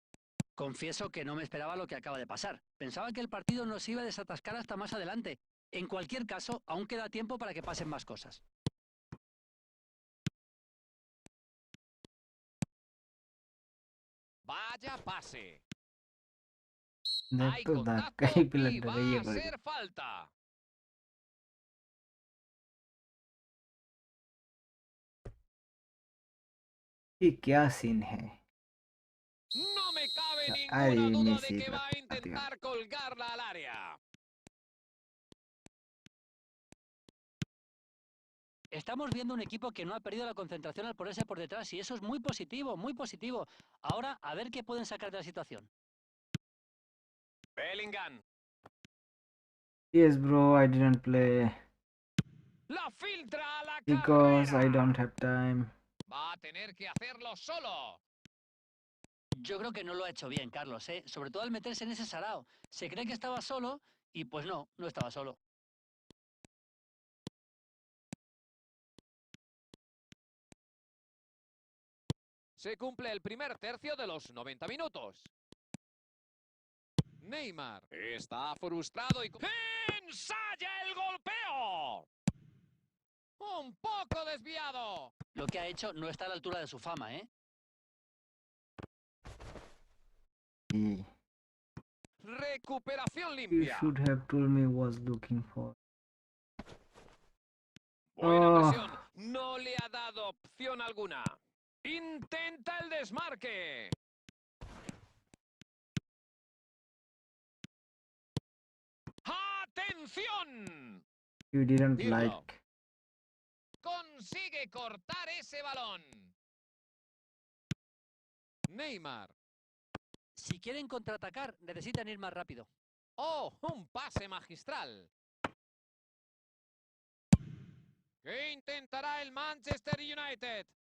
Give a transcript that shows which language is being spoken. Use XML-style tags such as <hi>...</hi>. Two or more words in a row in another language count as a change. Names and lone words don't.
<es>Confieso que no me esperaba lo que acaba de pasar. Pensaba que el partido no se iba a desatascar hasta más adelante. En cualquier caso, aún queda tiempo para que pasen más cosas. Vaya pase. Hay</es> <hi>देखो धक्का</hi> <es>contacto</es> <hi>ही पे</hi> <es>y</es> <hi>लग रही</hi> <es>va</es> <hi>है</hi> <es>a</es> <hi>बड़ी।</hi> <es>ser falta.</es> <hi>ये क्या सीन है?</hi> <es>No me cabe</es> <hi>अरे</hi> <es>ninguna duda de मेसी que va a</es> <hi>आते</hi> <es>intentar colgarla al área. Estamos viendo un equipo que no ha perdido la concentración al ponerse por detrás y eso es muy positivo, muy positivo. Ahora, a ver qué pueden sacar de la situación. Bellingham.</es> <en>Yes, bro, I didn't play</en> <es>La filtra a la</es> <en>because I don't</en> <es>carrera.</es> <en>have time.</en> <es>Va a tener que hacerlo solo. Yo creo que no lo ha hecho bien, Carlos, ¿eh? Sobre todo al meterse en ese sarao. Se cree que estaba solo y pues no, no estaba solo. Se cumple el primer tercio de los 90 minutos. Neymar está frustrado y... ¡Ensaya el golpeo! Un poco desviado. Lo que ha hecho no está a la altura de su fama, ¿eh?</es> <en>You</en> <es>Recuperación limpia.</es> <en>should have told me was looking for.</en> <es>Buena</es> <en>Oh,</en> <es>presión. No le ha dado opción alguna. Intenta el desmarque. ¡Atención!</es> <en>you didn't</en> <es>Pirlo.</es> <en>like.</en> <es>Consigue cortar ese balón. Neymar. Si quieren contraatacar, necesitan ir más rápido. ¡Oh! Un pase magistral. ¿Qué intentará el Manchester United?</es>